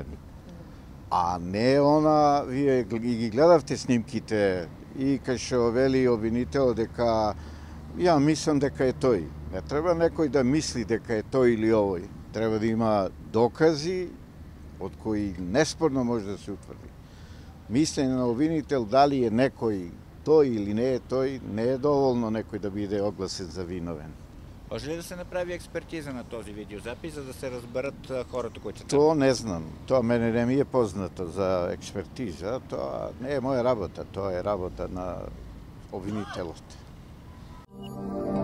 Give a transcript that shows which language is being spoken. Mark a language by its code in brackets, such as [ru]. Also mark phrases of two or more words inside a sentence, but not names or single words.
[mk] А не она, вие ги гледавте снимките и кај што вели обвинител дека ја мислам дека е тој. Не треба некој да мисли дека е тој или овој. Треба да има докази од кои неспорно може да се утврди. Мислење на обвинител дали е некој тој или не е тој, не е доволно некој да биде огласен за виновен. [bg] Може ли да се направи експертиза на този видеозапис, за да се разберат хората, които са там? [mk] Тоа не знам. Тоа мене не ми е познато за експертиза. Тоа не е моја работа. Тоа е работа на обвинителот.